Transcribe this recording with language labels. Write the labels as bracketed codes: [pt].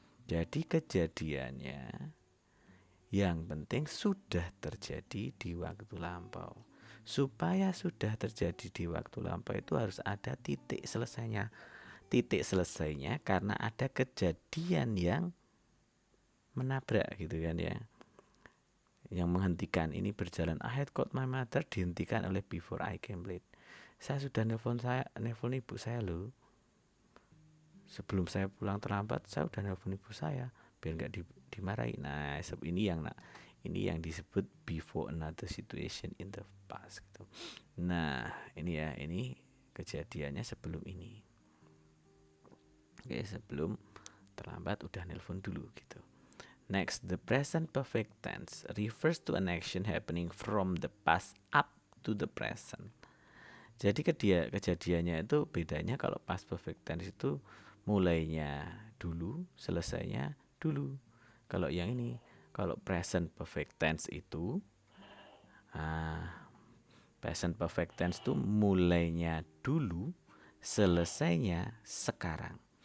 [id] Jadi kejadiannya yang penting sudah terjadi di waktu lampau. Supaya sudah terjadi di waktu lampau itu harus ada titik selesainya. Titik selesainya karena ada kejadian yang menabrak gitu kan ya, yang menghentikan ini berjalan. [en] I had called my mother [id] dihentikan oleh [en] before I came late. [id] Saya sudah nelpon ibu saya loh. Sebelum saya pulang terlambat, saya udah nelpon ibu saya biar nggak dimarahi. Nah, ini yang disebut [en] before another situation in the past [id] gitu. Nah, ini ya, ini kejadiannya sebelum ini. Oke, sebelum terlambat udah nelpon dulu gitu. [en] Next, the present perfect tense refers to an action happening from the past up to the present. [id] Jadi kejadiannya itu bedanya kalau past perfect tense itu mulainya dulu, selesainya dulu. Kalau yang ini, kalau present perfect tense itu present perfect tense itu mulainya dulu, selesainya sekarang.